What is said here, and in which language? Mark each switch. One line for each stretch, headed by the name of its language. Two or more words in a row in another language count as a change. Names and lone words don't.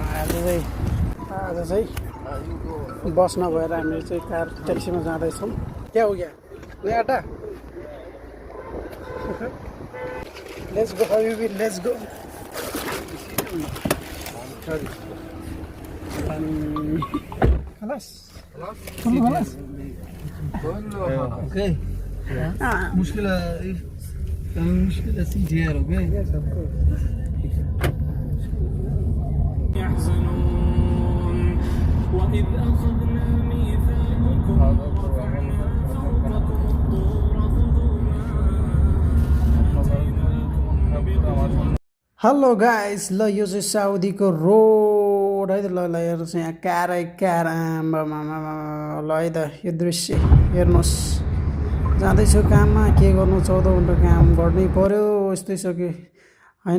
Nepali: आज चाहिँ बस नभएर हामी चाहिँ कार ट्याक्सीमा जाँदैछौँ। क्या हो क्या नयाँ आटा
English: let's go habibi let's go.
Arabic: خلاص خلاص
Hindi: ओके मुश्किल मुश्किल सीट है ओके
Arabic: وإذ أخذنا ميثاقكم ورفعنا فوقكم الطور خذوا
English: hello guys
Nepali: ल यो चाहिँ साउदीको रोड है त। ल हेर्नुहोस् यहाँ कारै कार आम्बामा ल है त यो दृश्य हेर्नुहोस्। जाँदैछु काममा के गर्नु 14 घन्टा काम गर्नै पर्यो यस्तै सक्यो हैन।